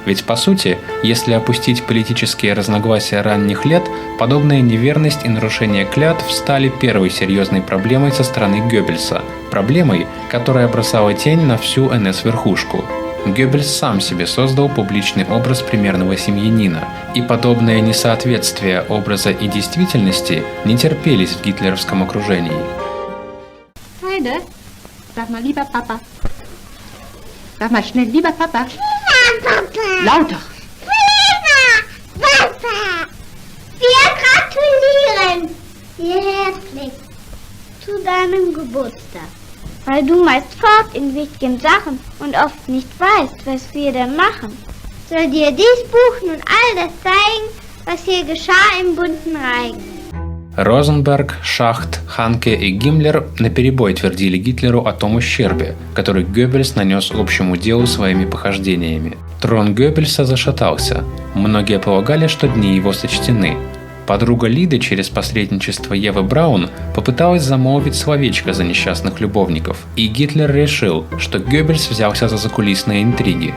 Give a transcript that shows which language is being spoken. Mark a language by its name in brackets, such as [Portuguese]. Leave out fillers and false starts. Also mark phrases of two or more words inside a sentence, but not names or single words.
[Russian] Ведь по сути, если опустить политические разногласия ранних лет, подобная неверность и нарушение клятв стали первой серьезной проблемой со стороны Геббельса, проблемой, которая бросала тень на всю НС-верхушку. Геббельс сам себе создал публичный образ примерного семьянина, и подобное несоответствие образа и действительности не терпелись в гитлеровском окружении. [German] Heide, sag mal lieber Papa. Sag mal schnell, lieber Papa. Papa! Lauter! Papa! Wir gratulieren dir herzlich zu deinem Geburtstag. Weil du meist fort in wichtigen Sachen und oft nicht weißt, was wir dann machen, soll dir dies Buch nun all das zeigen, was hier geschah im bunten Reigen. [Russian] Розенберг, Шахт, Ханке и Гиммлер наперебой твердили Гитлеру о том ущербе, который Геббельс нанес общему делу своими похождениями. Трон Геббельса зашатался. Многие полагали, что дни его сочтены. Подруга Лиды через посредничество Евы Браун попыталась замолвить словечко за несчастных любовников, и Гитлер решил, что Геббельс взялся за закулисные интриги.